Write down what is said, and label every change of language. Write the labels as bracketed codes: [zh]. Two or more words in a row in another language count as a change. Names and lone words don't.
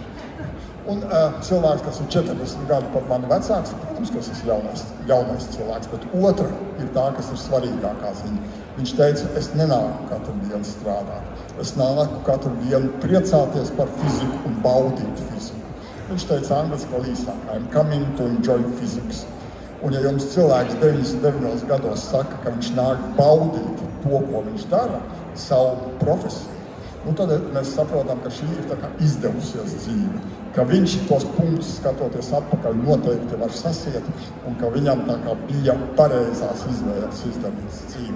[lv] Un cilvēks, kas ir 40 gadu par mani vecāks, protams, ka es esmu jaunais cilvēks, bet otra ir tā, kas ir svarīgākā ziņa. Viņš teica, es nenāku katru dienu strādāt. Es nāku katru dienu priecāties par fiziku un baudīt fiziku. Viņš teica angliski vēl īsāk, [en] I'm coming to enjoy physics. [lv] Un ja jums cilvēks 99 gados saka, ka viņš nāk baudīt to, ko viņš dara, savu profesiju, tad mēs saprotam, ka šī ir tā kā izdevusies dzīve, ka viņš tos punktus skatoties atpakaļ noteikti var sasiet un ka viņam tā kā bija pareizās izvēles izdarītas dzīvē.